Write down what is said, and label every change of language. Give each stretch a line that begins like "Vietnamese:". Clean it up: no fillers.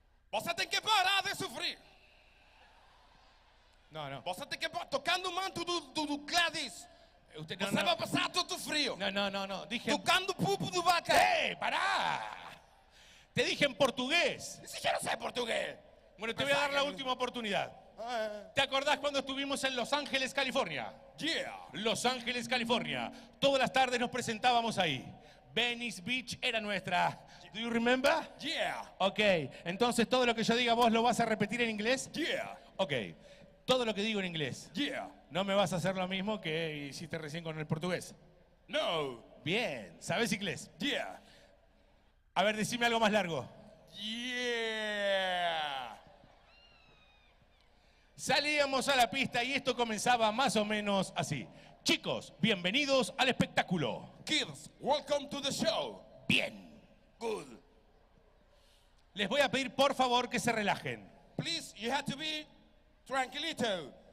Portuguese: Você tem que parar de sofrer.
Spanish: No.
Portuguese: Você tem que parar tocando o manto do Gladys.
Spanish: Usted,
Portuguese: Você vai passar todo frio.
Spanish: No. Dije...
Portuguese: Tocando o pupo do vaca.
Spanish: Pará! Te dije en portugués.
Portuguese: E se eu não sei português?
Spanish: Bueno, te voy a dar la última oportunidad. ¿Te acordás cuando estuvimos en Los Ángeles, California?
English: Yeah.
Spanish: Los Ángeles, California. Todas las tardes nos presentábamos ahí. Venice Beach era nuestra.
English: Do you remember? Yeah.
Spanish: Ok, entonces todo lo que yo diga vos lo vas a repetir en inglés.
English: Yeah.
Spanish: Ok, todo lo que digo en inglés.
English: Yeah.
Spanish: No me vas a hacer lo mismo que hiciste recién con el portugués. No. Bien, ¿sabes inglés?
English: Yeah.
Spanish: A ver, decime algo más largo.
English: Yeah.
Spanish: Salíamos a la pista y esto comenzaba más o menos así. Chicos, bienvenidos al espectáculo.
English: Kids, welcome to the show.
Spanish: Bien.
English: Good.
Spanish: Les voy a pedir por favor que se relajen.
English: Please, you have to be tranquilito.